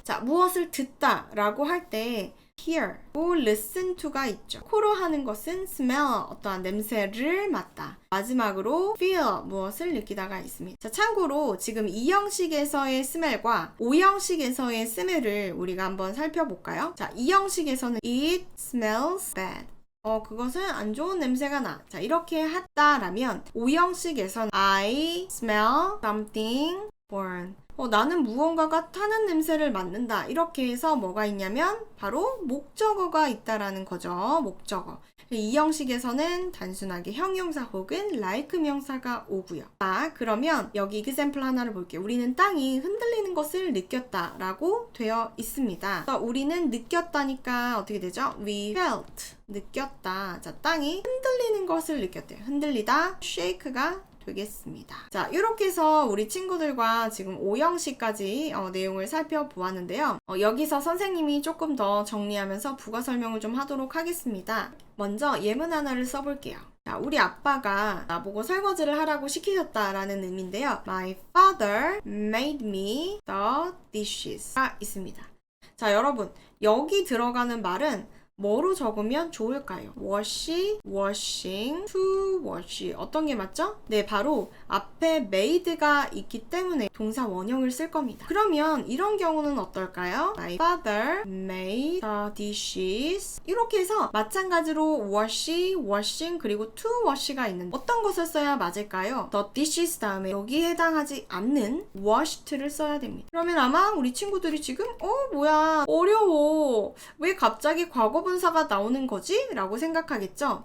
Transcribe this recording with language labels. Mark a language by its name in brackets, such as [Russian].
[Korean] 자, 무엇을 듣다 라고 할 때 hear, listen to가 있죠. 코로 하는 것은 smell, 어떠한 냄새를 맡다. 마지막으로 feel, 무엇을 느끼다가 있습니다. 자, 참고로 지금 2형식에서의 smell과 5형식에서의 smell을 우리가 한번 살펴볼까요? 자, 2형식에서는 [English] it smells bad. [Korean] 그것은 안 좋은 냄새가 나. 자, 이렇게 했다라면 5형식에선 [English] I smell something foreign. [Korean] 나는 무언가가 타는 냄새를 맡는다. 이렇게 해서 뭐가 있냐면 바로 목적어가 있다라는 거죠. 목적어. 이 형식에서는 단순하게 형용사 혹은 like 명사가 오고요. 자, 그러면 여기 example 하나를 볼게요. 우리는 땅이 흔들리는 것을 느꼈다라고 되어 있습니다. 그래서 우리는 느꼈다니까 어떻게 되죠? [English] We felt. [Korean] 느꼈다. 자, 땅이 흔들리는 것을 느꼈대요. 흔들리다. shake가 되겠습니다. 자, 이렇게 해서 우리 친구들과 지금 5형식까지 내용을 살펴보았는데요. 여기서 선생님이 조금 더 정리하면서 부가 설명을 좀 하도록 하겠습니다. 먼저 예문 하나를 써볼게요. 자, 우리 아빠가 나보고 설거지를 하라고 시키셨다라는 의미인데요. [English] My father made me the dishes.가 [Korean] 있습니다. 자, 여러분, 여기 들어가는 말은 뭐로 적으면 좋을까요? [English] wash, washing, to wash. [Korean] 어떤 게 맞죠? 네, 바로 앞에 made가 있기 때문에 동사 원형을 쓸 겁니다. 그러면 이런 경우는 어떨까요? [English] My father made the dishes. [Korean] 이렇게 해서 마찬가지로 wash, washing, 그리고 to wash가 있는데 어떤 것을 써야 맞을까요? the dishes 다음에 여기에 해당하지 않는 washed를 써야 됩니다. 그러면 아마 우리 친구들이 지금 뭐야 어려워. 왜 갑자기 과거 분사가 나오는 거지? 라고 생각하겠죠?